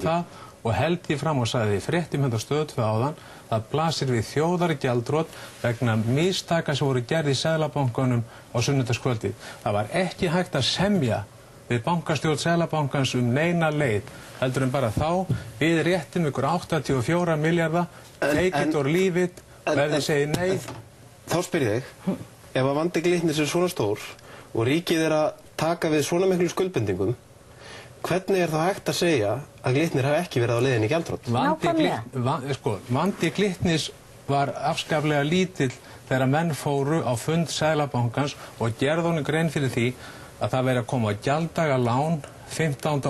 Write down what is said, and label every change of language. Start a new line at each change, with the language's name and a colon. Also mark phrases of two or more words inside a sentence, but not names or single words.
Icelandic: Ég hef sagt það og held ég fram og sagði því fréttum hérna Stöð 2 áðan, það blasir við þjóðargjaldþrot vegna mistaka sem voru gerð í Seðlabankanum á sunnudagskvöldið. Það var ekki hægt að semja við bankastjórn Seðlabankans neina leið, heldur en bara þá, við réttum ykkur 84 milljarða,
English: take it or leave it,
Icelandic: og ef þið segir nei. Þá spyr ég, ef að vandi Glitnis er svona stór og ríkið er að taka við svona miklu skuldbindingum, hvernig er það hægt að segja að Glitnir hafi ekki verið á leiðinni í gjaldþrot? Vandi Glitnis var afskaplega lítill þegar menn fóru á fund Seðlabankans og gerðu honum grein fyrir því að það verið að koma á gjalddaga lán 15.